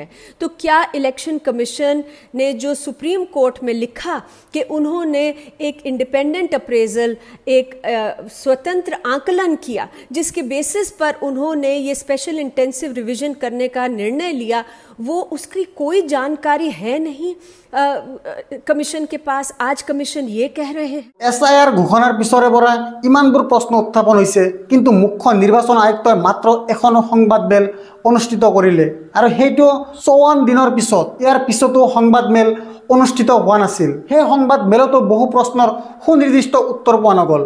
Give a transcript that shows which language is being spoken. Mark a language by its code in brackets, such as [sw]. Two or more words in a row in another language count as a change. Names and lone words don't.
[hi] तो क्या इलेक्शन कमीशन ने जो सुप्रीम कोर्ट में लिखा कि उन्होंने एक इंडिपेंडेंट अप्रेजल, एक स्वतंत्र आकलन किया, जिसके बेसिस पर उन्होंने ये स्पेशल इंटेंसिव रिवीजन करने का निर्णय लिया, वो उसकी कोई जानकारी है नहीं कमीशन के पास। आज कमीशन ये कह रहे हैं। [as] SIR ঘোষণাৰ পিছৰে পৰা ইমানবোৰ প্ৰশ্ন উত্থাপন হৈছে, কিন্তু মুখ্য নিৰ্বাচন আয়ুক্তই মাত্ৰ এখন সংবাদ মেল অনুষ্ঠিত কৰিলে, আৰু সেইটো 54 দিনৰ পিছত। ইয়াৰ পিছতো সংবাদ মেল অনুষ্ঠিত হোৱা নাছিল। সেই সংবাদ মেলতো বহু প্ৰশ্নৰ সুনিৰ্দিষ্ট উত্তৰ পোৱা নগ'ল।